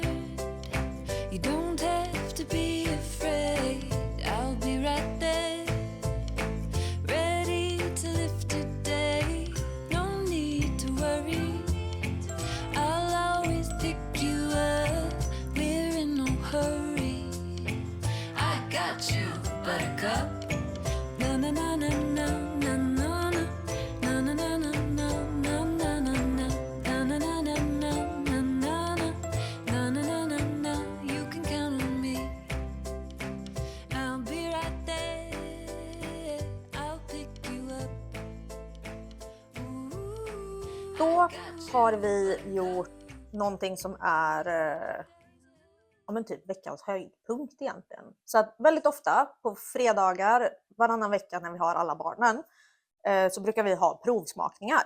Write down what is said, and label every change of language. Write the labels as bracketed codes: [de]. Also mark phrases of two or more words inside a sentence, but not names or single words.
[en] You don't have to be afraid, I'll be right there. Ready to lift today, no need to worry. I'll always pick you up, we're in no hurry. I got you, buttercup. Na na na na na na na na. Na na na na na na na na na. Na na na na na na na na. Na na na na na. You can count on me. I'll be right there. I'll pick you up. [sv] Då har vi gjort någonting som är ja, men typ veckans höjdpunkt egentligen. Så att väldigt ofta på fredagar varannan vecka när vi har alla barnen så brukar vi ha provsmakningar.